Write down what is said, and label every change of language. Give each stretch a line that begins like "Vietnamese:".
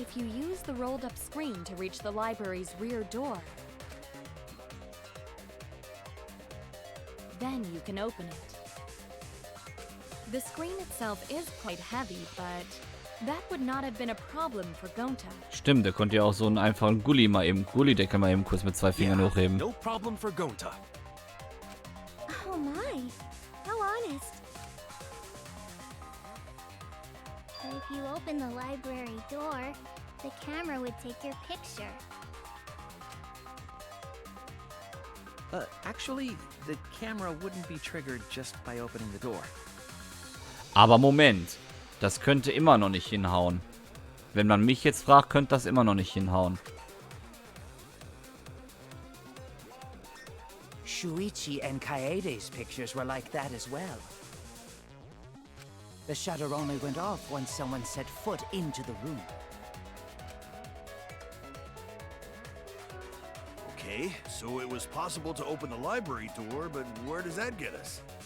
English: If you use the rolled up screen to reach the library's rear door, then you can open it. The screen itself is quite heavy, but that would not have been a problem for Gonta.
German: Stimmt, der konnte ja auch so einen einfachen Gullideckel mal eben kurz mit 2 Fingern hochheben.
English: No problem for Gonta. Oh my, how honest. If you open the library door, the camera would take your picture. Actually, the camera wouldn't be triggered just by opening the door.
German: Aber Moment, das könnte immer noch nicht hinhauen. Wenn man mich jetzt fragt, könnte das immer noch nicht hinhauen.
English: Shuichi and Kaede's pictures were like that as well. The shutter only went off once someone set foot into the room. Okay, so it was possible to open the library door, but where does that get us?